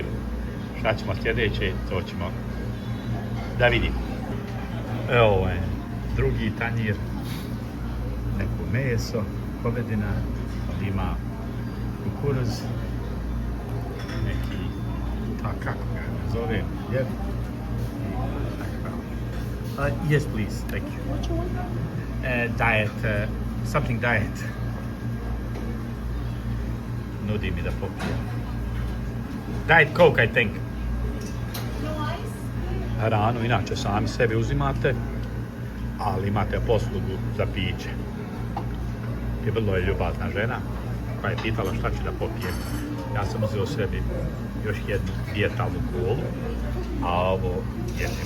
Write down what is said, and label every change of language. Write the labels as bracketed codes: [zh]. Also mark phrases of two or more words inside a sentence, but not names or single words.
[sr] Šta ćemo sljedeće, to ćemo da vidimo. Evo je drugi tanjir, neko meso, govedina, ima kukuruz, neki, kako ga zove, jed. [en] Yes, please, thank you. What you want? Diet, something diet. [sr] Nudi mi da popijem. [en] Diet Coke, I think. No ice? [sr] Hranu inače sami sebi uzimate, ali imate poslugu za piće. I vrlo je ljubazna žena koja je pitala šta ću da popijem. Ja sam uzeo sebi još jednu dijetalnu kolu, a ovo jedem.